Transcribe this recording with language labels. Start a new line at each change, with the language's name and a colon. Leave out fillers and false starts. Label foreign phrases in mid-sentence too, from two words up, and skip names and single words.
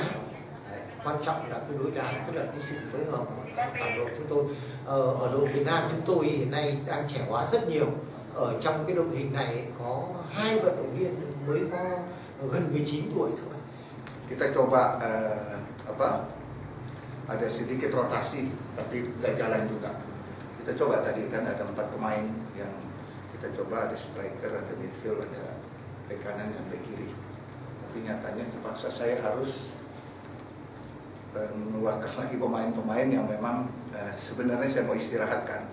Vietnamese: Quan trọng là cái đối đá, tức là cái sự phối hợp trong toàn đội chúng tôi. Ở đội Việt Nam chúng tôi hiện nay đang trẻ hóa rất nhiều. Ở trong cái đội hình này có 2 vận động viên mới có gần 19 tuổi thôi.
Indonesian: Kita coba ada sedikit rotasi, tapi nggak jalan juga. Kita coba tadi kan ada 4 pemain yang kita coba, ada striker, ada midfield, ada bek kanan dan bek kiri. Tapi nyatanya terpaksa saya harus mengeluarkan lagi pemain-pemain yang memang sebenarnya saya mau istirahatkan.